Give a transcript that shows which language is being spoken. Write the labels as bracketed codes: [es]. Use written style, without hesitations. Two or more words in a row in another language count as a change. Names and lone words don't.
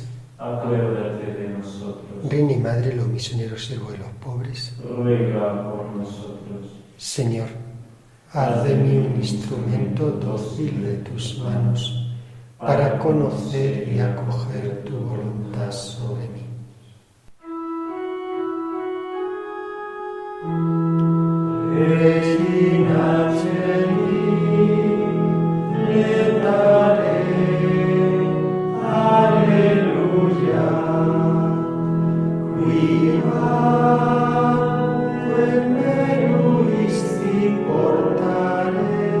[es] Acuérdate de nosotros. Reina y Madre de los misioneros, siervo de los pobres, Ruega por nosotros. Señor, haz de mí un instrumento dócil de tus manos, para conocer y acoger tu voluntad sobre mí. [la] Regina Celi, letare, alleluia, viva quem meruisti portare,